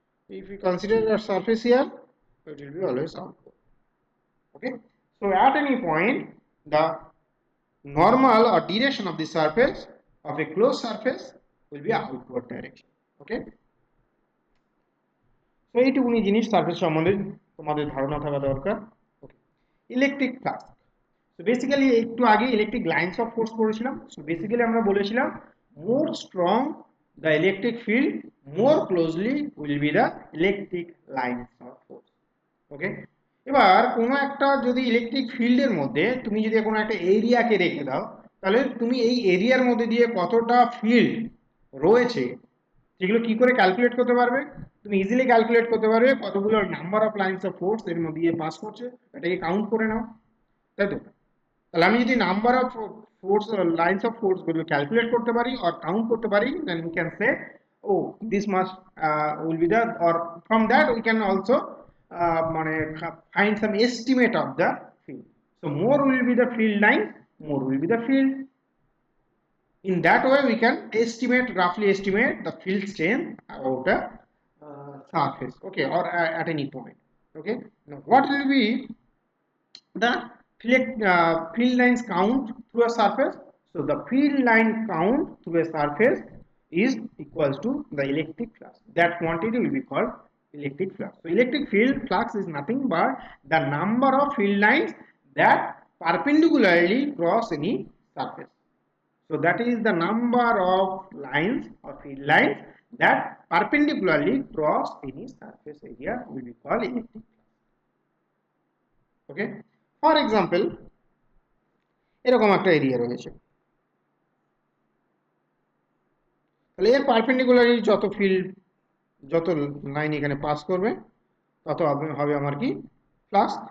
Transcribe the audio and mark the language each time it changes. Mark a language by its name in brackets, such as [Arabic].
[English] If we consider a surface here, it will be always outward. Okay. So at any point, the normal or direction of the surface of a closed surface will be outward direction. Okay. [Bangla] So এইটুকুনি জিনিস surface সম্বন্ধে তোমাদের ধারণা থাকা দরকার। ওকে, electric flux. তো basically একটু আগে ইলেকট্রিক লাইন্স অফ ফোর্স পড়েছিলাম। [English] so basically [Bangla] আমরা বলেছিলাম [English] More strong the electric field, more closely will be the electric lines of force. [Bangla] ওকে, এবার কোনো একটা যদি ইলেকট্রিক ফিল্ডের মধ্যে তুমি যদি কোনো একটা এরিয়াকে রেখে দাও, তাহলে তুমি এই এরিয়ার মধ্যে দিয়ে কতটা ফিল্ড রয়েছে সেগুলো কি করে ক্যালকুলেট করতে পারবে? তুমি ইজিলি ক্যালকুলেট করতে পারবে কতগুলো number of lines of force এর মধ্যে দিয়ে পাস করছে, এটাকে কাউন্ট করে নাও, তাই তো? তাহলে আমি যদি number of force lines of force গুলো ক্যালকুলেট করতে পারি আর কাউন্ট করতে পারি, [English] Then we can say oh this mass will be the, or from that we can also মানে find some estimate of the field. So more will be the field line, more will be the field. In that way we can roughly estimate the field strength about the surface, okay, or at any point. Okay, now what will be the field lines count through a surface? So the field line count through a surface is equals to the electric flux. That quantity will be called electric flux. So electric field flux is nothing but the number of field lines that perpendicularly cross any surface. So that is the number of lines or field lines that perpendicularly cross any surface area will be called elliptic. [Bangla] Okay, [English] for example [Bangla] এরকম একটা area রয়েছে, তাহলে এর perpendicularly যত field যত line এখানে pass করবে তত হবে আমার কি ফ্লাক্স।